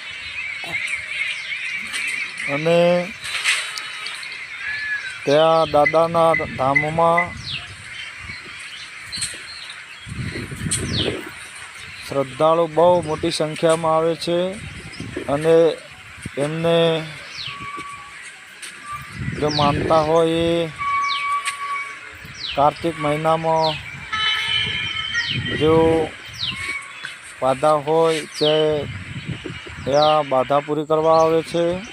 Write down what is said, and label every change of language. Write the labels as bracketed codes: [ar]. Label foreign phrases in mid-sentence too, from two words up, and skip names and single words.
[gu] અને ત્યા દાદાના ધામમાં શ્રદ્ધાળુ બહુ મોટી સંખ્યા મેં આવે છે। અને એમને જો માનતા હો યે કાર્તિક મહીના મેં જો બાધા હોય તે યા બાધા પૂરી કરવા આવે છે।